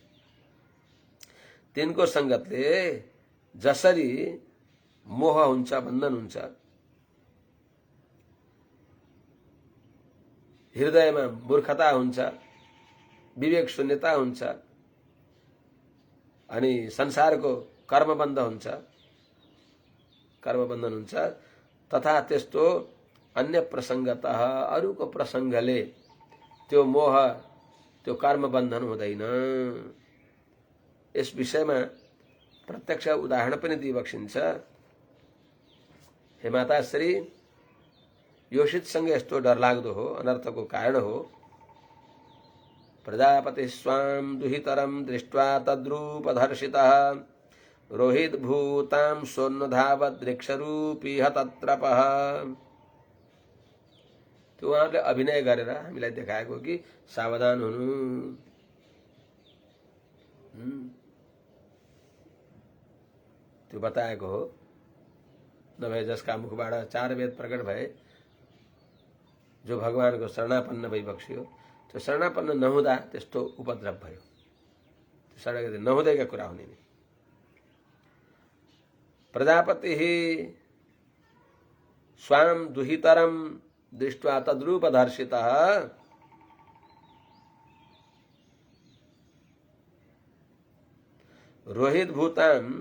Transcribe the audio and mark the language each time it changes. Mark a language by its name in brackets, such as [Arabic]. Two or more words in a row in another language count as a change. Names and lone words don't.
[Nepali] तिनको संगतले जसरी मोह हुन्छ, बन्धन हुन्छ, हृदयमा मूर्खता हुन्छ, विवेक शून्यता हुन्छ, अनि संसारको कर्मबन्धन हुन्छ, तथा त्यस्तो [Sanskrit] अन्य प्रसंगतः [Nepali] अरूको प्रसंगले त्यो मोह, त्यो कर्मबन्धन हुँदैन। यस विषयमा प्रत्यक्ष उदाहरण पनि दिइबक्सिन्छ। हे माताश्री, योषित संग यस्तो डरलाग्दो हो, अनर्थको कारण हो। [Sanskrit] प्रजापति स्वाम दुहितरम दृष्ट्वा तद्रूपधर्षितः रोहित भूतां सोन्नधावत वृक्षरूपी तत्रपः। [Nepali] त्यो उहाँले अभिनय गरेर हामीलाई देखाएको कि सावधान हुनु, त्यो बताएको हो। नभए जसका मुखबाट चार वेद प्रकट भए, जो भगवानको शरणापन्न भइबक्सियो, त्यो शरणापन्न नहुँदा त्यस्तो उपद्रव भयो। शरणागति नहुँदैका कुरा हुने नि। [Sanskrit] प्रजापति स्वाम दुहितरम दृष्ट्वा तद्रूपधर्षितः रोहित भूतां